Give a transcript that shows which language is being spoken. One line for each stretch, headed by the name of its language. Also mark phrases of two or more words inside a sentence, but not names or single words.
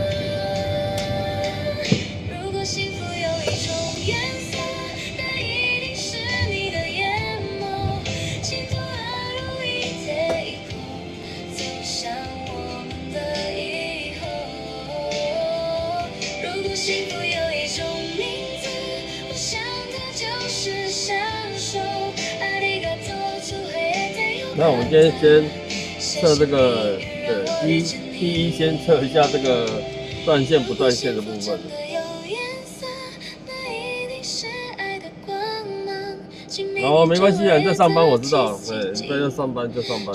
Chinese: 如果幸福有一种颜色，那一定是你的眼眸，倾吐而如一体后，走向我们的以后。如果幸福有一种名字，我想它就是享受。
Japanese: ありがとうと言ってよ。
Chinese: 那我们今天先测这个，对，第一先测一下这个断线不断线的部分。然后没关系啊，你在上班我知道，对，你在这上班就上班。